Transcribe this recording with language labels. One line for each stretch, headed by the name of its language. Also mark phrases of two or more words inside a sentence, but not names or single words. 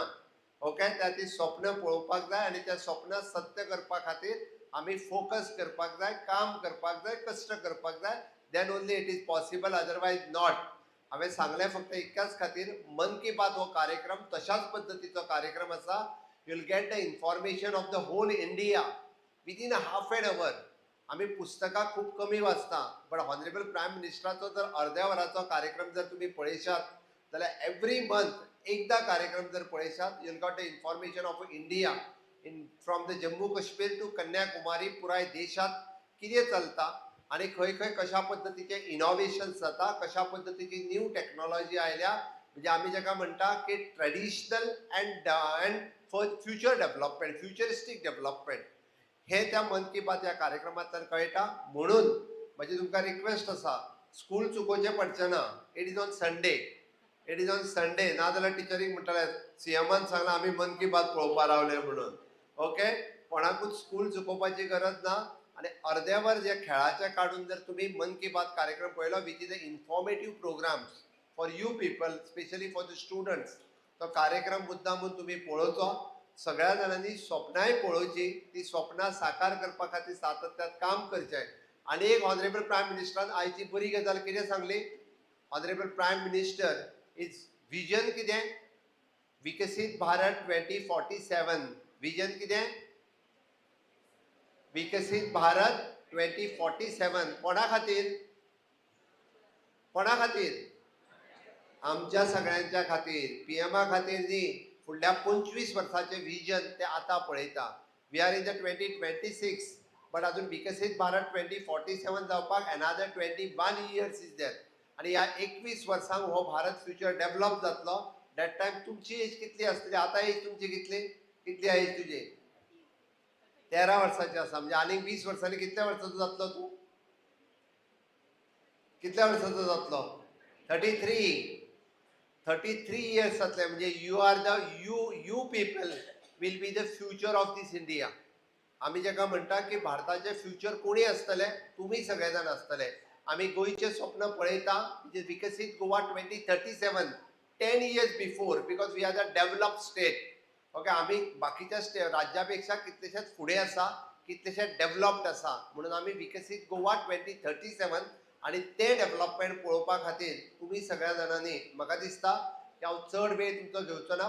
Konkani: ओके, त्या ती स्वप्न पळोवपाक जाय आनी तें स्वप्न सत्य करपा खातीर आमी फोकस करपाक जाय, काम करपाक जाय, कश्ट करपाक जाय.
English: Then only it is possible, otherwise not.
Konkani: हांवें सांगलें फक्त इतक्याच खातीर मन की बात हो कार्यक्रम तशाच पद्दतीचो कार्यक्रम आसा.
English: You will get the information of the whole India within half an hour.
Konkani: आमी पुस्तकां खूब कमी वाचता,
English: but honorable prime
Konkani: मिनिस्टराचो जर अर्द्या वराचो कार्यक्रम जर तुमी पळयशात जाल्यार
English: every month
Konkani: एकदा कार्यक्रम जर पळयशात
English: you will got the information of India from the Jammu Kashmir to Kanyakumari.
Konkani: पुराय देशात कितें चलता आनी खंय खंय कशा पद्दतीचे इनोव्हेशन्स जाता, कशा पद्दतीची
English: new technology
Konkani: आयल्या. म्हणजे आमी जाका म्हणटा की
English: traditional and future development, futuristic development
Konkani: हे त्या मन की बात या कार्यक्रमांतल्यान कळटा. म्हणून म्हजी तुमकां रिक्वेस्ट आसा, स्कूल चुकोवचें पडचें ना.
English: It is on Sunday. It is on Sunday.
Konkani: नाजाल्यार टिचरीक म्हणटले CMन सांगलां आमी मन की बात पळोवपा रावले म्हणून. ओके, कोणाकूच स्कूल चुकोवपाची गरज ना. आणि अर्द्या वर जे खेळाचे काढून जर तुम्ही मन की बात कार्यक्रम पळयलो
English: which is a informative programs for you people, specially for the students,
Konkani: तो कार्यक्रम मुद्दामून तुम्ही पळोवचो. सगळ्या जाणांनी स्वप्नाय पळोवची. ती स्वप्नां साकार करपा खातीर सातत्यात काम करचें. आनी एक
English: honorable prime
Konkani: मिनिस्टरान आयची बरी गजाल कितें सांगली?
English: Honorable Prime Minister is vision कितें?
Konkani: विकसीत भारत 2047. विजन कितें? विकसित भारत 2047. कोणा खातीर? कोणा खातीर? आमच्या सगळ्यांच्या खातीर. PMA खातीर न्ही. फुडल्या 25 वर्सांचे विजन ते आतां पळयता.
English: We are in the 2026. बट
Konkani: अजून विकसित भारत 2047 जावपाक
English: another 21 years is there.
Konkani: आणि ह्या 21 वर्सांक हो भारत
English: future develop
Konkani: जातलो.
English: that time
Konkani: तुमची एज कितली आसतली? आता एज तुमची कितली एज तुझी? 13 वर्साची आसा. म्हणजे आनीक 20 वर्सांनी कितल्या वर्साचो जातलो तू? कितल्या वर्साचो जातलो? 33 इयर्स जातले.
English: म्हणजे you are the you people will be the future of this India.
Konkani: आम्ही जेका म्हणटा की भारताचे फ्युचर कोणी असतले? तुम्ही सगळे जाण असतले. आम्ही गोयचे स्वप्न पळयता म्हणजे विकसित गोवा 2037
English: 10 years before, because we are the develop state.
Konkani: ओके, आम्ही बाकीच्या राज्यापेक्षा कितलेशेच फुडें आसा, कितलेशेच डेव्हलप्ड आसा. म्हणून आम्ही विकसित गोवा 2037 आणि ते डेव्हलपमेंट पळोवपा खातीर तुम्ही सगळ्या जाणांनी, म्हाका दिसता की हांव चड वेळ तुमचो घेवचो ना.